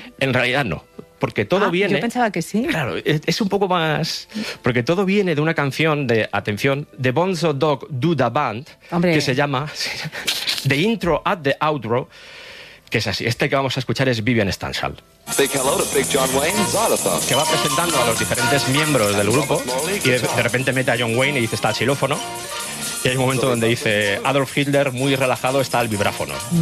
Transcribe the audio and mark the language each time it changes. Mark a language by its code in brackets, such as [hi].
[es] En realidad no, porque todo viene... yo pensaba que sí. Claro, es un poco más... Porque todo viene de una canción de, atención, The Bonzo Dog Do Da Band, hombre, que se llama The Intro at the Outro, que es así. Este que vamos a escuchar es Vivian Stanshall. [en] Big hello to Big John Wayne Xylophone. [es] Que va presentando a los diferentes miembros del grupo y de repente mete a John Wayne y dice, está al xilófono. Y hay un momento donde dice, Adolf Hitler, muy relajado, está al vibráfono.